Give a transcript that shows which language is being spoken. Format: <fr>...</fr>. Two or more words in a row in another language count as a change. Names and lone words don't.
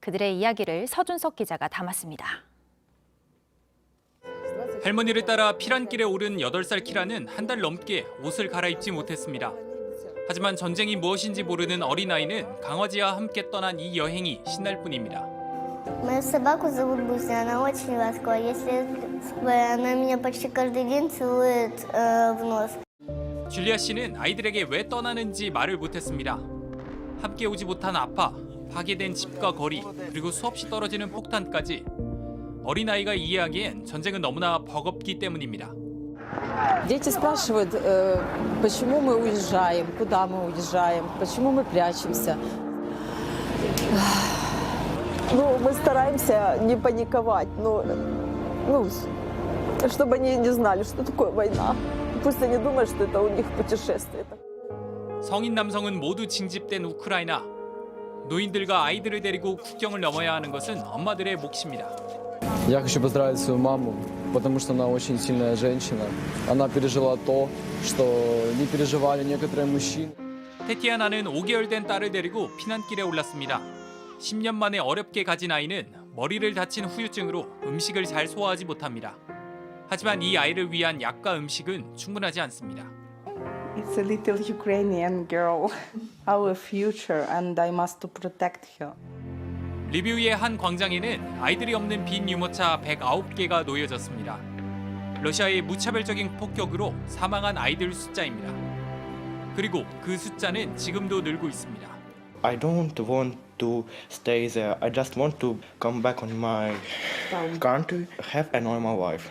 <ko>그들의 이야기를 서준석 기자가 담았습니다. 할머니를 따라 피란길에 오른 8살 키라는 한 달 넘게 옷을 갈아입지 못했습니다. 하지만 전쟁이 무엇인지 모르는 어린아이는 강아지와 함께 떠난 이 여행이 신날 뿐입니다.</ko> <ru>Мою собаку зовут Буся, она очень ласковая. Если она меня почти каждый день целует в нос.</ru> <ko>줄리아 씨는 아이들에게 왜 떠나는지 말을 못했습니다. 함께 오지 못한 아빠, 파괴된 집과 거리, 그리고 수없이 떨어지는 폭탄까지 어린아이가 이해하기엔 전쟁은 너무나 버겁기 때문입니다.</ko> <ru>Дети спрашивают, почему мы уезжаем, куда мы уезжаем, почему мы прячемся. Ну, мы стараемся не паниковать, чтобы они не знали, что такое война. Пусть они думают, что это у них путешествие.</ru> <ko>성인 남성은 모두 징집된 우크라이나. 노인들과 아이들을 데리고 국경을 넘어야 하는 것은 엄마들의 몫입니다.</ko> <ru>Я хочу поздравить свою маму, потому что она очень сильная женщина. Она пережила то, что не переживали некоторые мужчины.</ru> <ko>테티아나는 5개월 된 딸을 데리고 피난길에 올랐습니다. 10년 만에 어렵게 가진 아이는 머리를 다친 후유증으로 음식을 잘 소화하지 못합니다. 하지만 이 아이를 위한 약과 음식은 충분하지 않습니다.</ko> <en>It's a little Ukrainian girl, our future, and I must protect her.</en> <ko>리비우의 한 광장에는 아이들이 없는 빈 유모차 109개가 놓여졌습니다. 러시아의 무차별적인 폭격으로 사망한 아이들 숫자입니다. 그리고 그 숫자는 지금도 늘고 있습니다.</ko> <en>I don't want to stay there. I just want to come back on my country, have a normal life.</en>